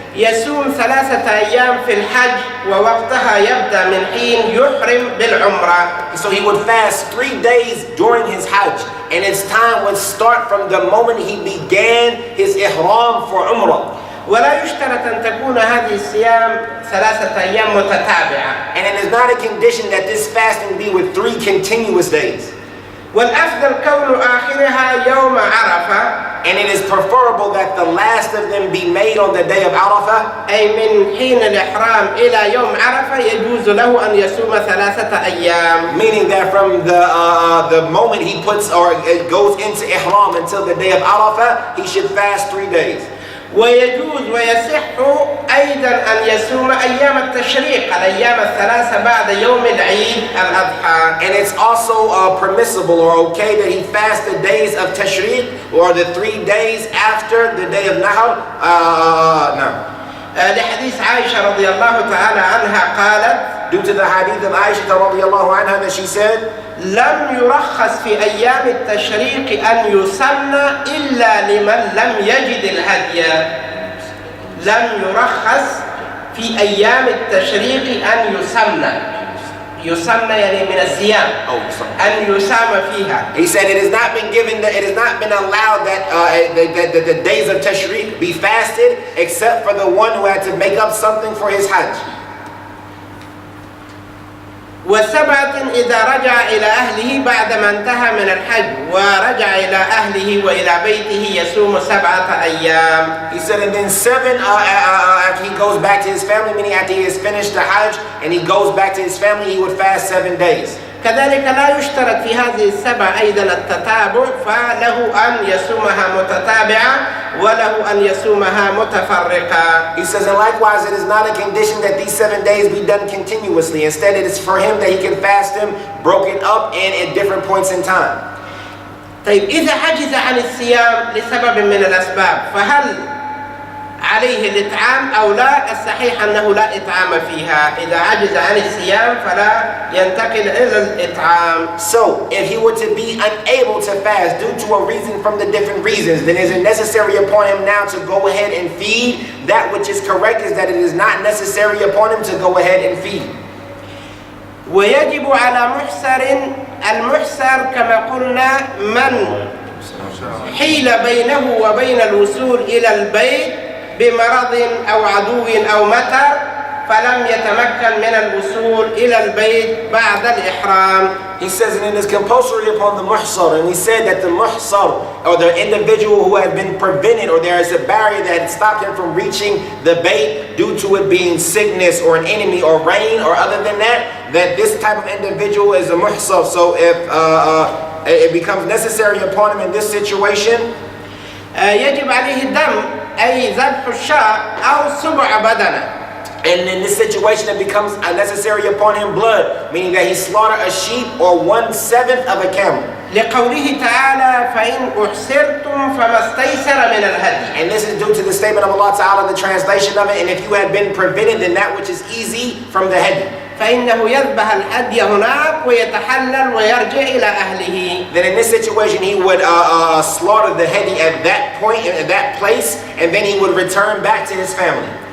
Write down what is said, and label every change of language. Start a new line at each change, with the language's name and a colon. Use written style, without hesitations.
Arabic: يصوم 3 أيام في الحج ووقتها يبدأ من حين يحرم بالعمرة.
English: So he would fast 3 days during his hajj, and his time would start from the moment he began his ihram for umrah.
Arabic: ولا يشترط أن تكون هذه الصيام 3 أيام متتابعة.
English: And it is not a condition that this fasting be with 3 continuous days.
Arabic: والأفضل كون آخرها يوم عرفة.
English: And it is preferable that the last of them be made on the day of Arafah.
Arabic: أي من حين الإحرام إلى يوم عرفة يجوز له أن يصوم 3 أيام.
English: Meaning that from the moment he puts or goes into ihram until the day of Arafah, he should fast 3 days.
Arabic: ويجوز ويصح أيضا أن يصوم أيام التشريق الأيام 3 بعد يوم العيد الأضحى.
English: And it's also permissible or okay that he fast the days of Tashriq, or the 3 days after the day of Nahr. No.
Arabic: لحديث عائشة رضي الله تعالى عنها قالت
English: due to the hadith of Aisha radiallahu anha that she said,
Arabic: لم يرخص في أيام التشريق أن يسن إلا لمن لم يجد الهدي. لم يرخص في أيام التشريق أن يسن يعني من الصيام أن يسام فيها.
English: He said it has not been given, it has not been allowed that the days of Tashriq be fasted except for the one who had to make up something for his Hajj.
Arabic: وسبعة إذا رجع إلى أهله بعدما انتهى من الحج ورجع إلى أهله وإلى بيته يصوم 7 أيام.
English: He said, and then 7 after he goes back to his family, meaning after he has finished the Hajj and he goes back to his family, he would fast 7 days.
Arabic: كذلك لا يشترط في هذه ال7 أيضا التتابع، فله أن يصومها متتابعة وله أن يصومها متفرقة.
English: He says, and likewise it is not a condition that these 7 days be done continuously. Instead it is for him that he can fast them broken up and at different points in time.
Arabic: طيب إذا عجز عن الصيام لسبب من الأسباب فهل عليه الإطعام أو لا؟ الصحيح أنه لا إطعام فيها. إذا عجز عن الصيام فلا ينتقل إلى الإطعام.
English: So, if he were to be unable to fast due to a reason from the different reasons, then is it necessary upon him now to go ahead and feed? That which is correct is that it is not necessary upon him to go ahead and feed.
Arabic: ويجب على المحسر كما قلنا من حيل بينه وبين الوصول إلى البيت بمرض أو عدو أو مطر فلم يتمكن من الوصول إلى البيت بعد الإحرام.
English: He says, and it is compulsory upon the muhsar, and we said that the muhsar, or the individual who had been prevented, or there is a barrier that had stopped him from reaching the bait due to it being sickness or an enemy or rain or other than that, that this type of individual is a muhsar. So if it becomes necessary upon him in this situation,
Arabic: يجب عليه الدم أي ذبح الشاة أو سبع بدنه.
English: And in this situation it becomes necessary upon him blood, meaning that he slaughter a sheep or 1/7 of a camel.
Arabic: لقوله تعالى فإن أحسرتم فما استيسر من الهدي.
English: And this is due to the statement of Allah Ta'ala, the translation of it, and if you had been prevented, then that which is easy from the hadi.
Arabic: فإنه يذبح الهدي هناك ويتحلل ويرجع إلى أهله.
English: Then in this situation he would slaughter the hadi at that point, at that place, and then he would return back to his family.